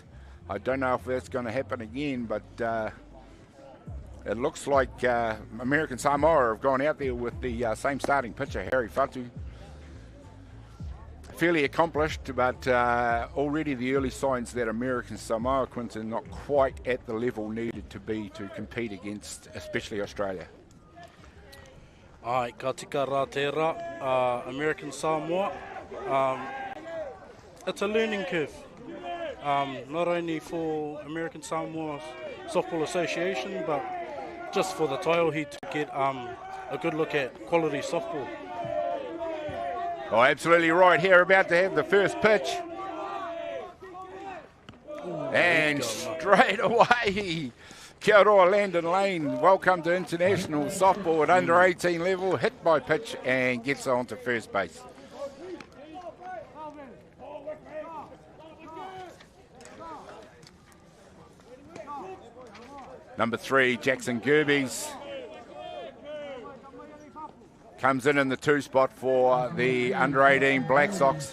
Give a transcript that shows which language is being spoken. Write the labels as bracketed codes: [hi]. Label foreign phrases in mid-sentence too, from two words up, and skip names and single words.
[en] I don't know if that's going to happen again, but it looks like American Samoa have gone out there with the same starting pitcher, Harry Fatu. Fairly accomplished, but already the early signs that American Samoa, Quinton, not quite at the level needed to be to compete against, especially Australia. [mi] Ai, ka tika rā tērā, [en] American Samoa. It's a learning curve, not only for American Samoa Softball Association, but just for the Taiahi to get a good look at quality softball. Oh, absolutely right. Here, about to have the first pitch. And straight away, [mi] kia ora, [en] Landon Lane. Welcome to international softball at under 18 level. Hit by pitch and gets on to first base. Number 3, Jackson Gerbies, comes in the 2 spot for the under 18 Black Sox.